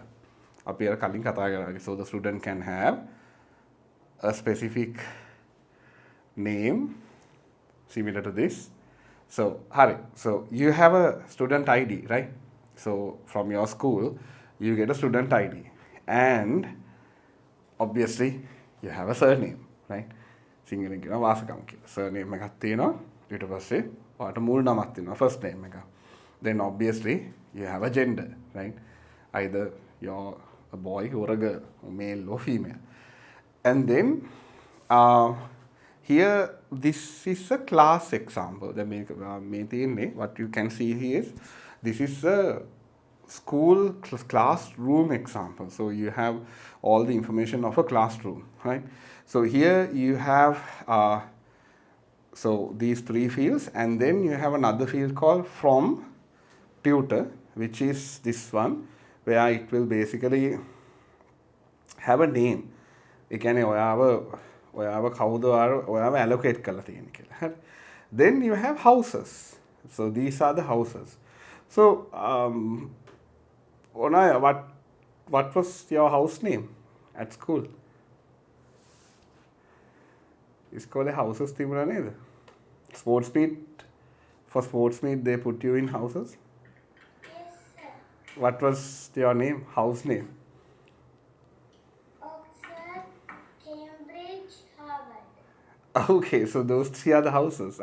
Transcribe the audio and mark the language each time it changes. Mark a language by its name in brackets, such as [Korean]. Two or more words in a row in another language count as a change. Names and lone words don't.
[English] Up here, so the student can have a specific name similar to this. So Hari, so you have a student ID, right? So from your school, you get a student ID, and obviously you have a surname, right? [Sinhala] සිංහලෙන් කියනවා වාසකම් කියලා. surname එකක් තියෙනවා. ඊට පස්සේ ඔයාට මුල් නමක් තියෙනවා, [English] first name එක. Then obviously you have a gender, right? Either you're a boy or a girl, or male or female. And then here this is a class example. What you can see here is this is a school classroom example. So you have all the information of a classroom, right? So here you have so these three fields, and then you have another field called from tutor, which is this one, where it will basically have a name. [Sinhala] ඒ කියන්නේ ඔයාව කවුද ඔයාව allocate කරලා තියෙන්නේ කියලා. හරි. [English] Then you have houses. So these are the houses. So Onaya, what was your house name at school? [Sinhala] ඉස්කෝලේ houses තිබුණා නේද? [English] Sports meet, for sports meet they put you in houses? Yes, sir. What was your name, house name? Oxford, Cambridge, Harvard. Okay, so those three are the houses.